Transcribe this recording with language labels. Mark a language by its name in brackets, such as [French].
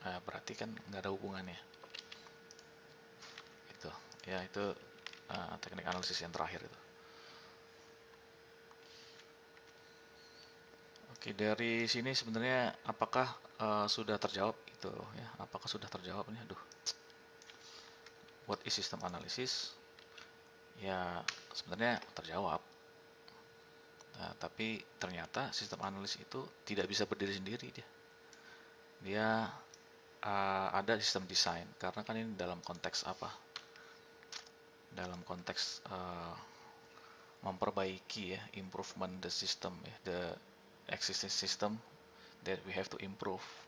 [Indonesian] Berarti kan nggak ada hubungannya. Itu ya, itu teknik analisis yang terakhir itu. Oke, dari sini sebenarnya apakah sudah terjawab itu ya? Apakah sudah terjawab nih? [English] Aduh, what is system analysis? [Indonesian] Ya, sebenarnya terjawab. Nah, tapi ternyata sistem analis itu tidak bisa berdiri sendiri dia. Dia ada sistem desain karena kan ini dalam konteks apa? Dalam konteks memperbaiki ya, [English] improvement the system ya, the existing system that we have to improve.